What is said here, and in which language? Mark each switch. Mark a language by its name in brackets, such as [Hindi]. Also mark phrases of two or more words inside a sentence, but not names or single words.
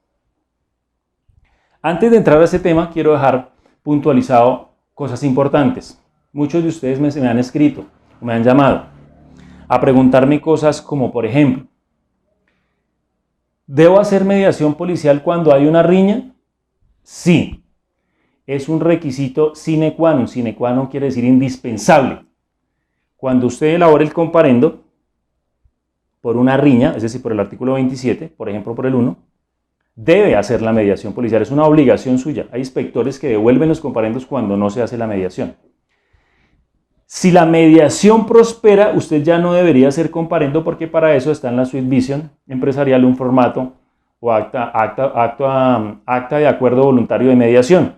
[Spanish] Antes de entrar a ese tema, quiero dejar puntualizado cosas importantes. Muchos de ustedes me han escrito, me han llamado a preguntarme cosas como, por ejemplo, ¿debo hacer mediación policial cuando hay una riña? Sí. Es un requisito [Latin] sine qua non. Sine qua non [Spanish] quiere decir indispensable. Cuando usted elabore el comparendo por una riña, es decir, por el artículo 27, por ejemplo, por el 1, debe hacer la mediación policial. Es una obligación suya. Hay inspectores que devuelven los comparendos cuando no se hace la mediación. Si la mediación prospera, usted ya no debería hacer comparendo porque para eso está en la Suite Vision empresarial un formato o acta de acuerdo voluntario de mediación.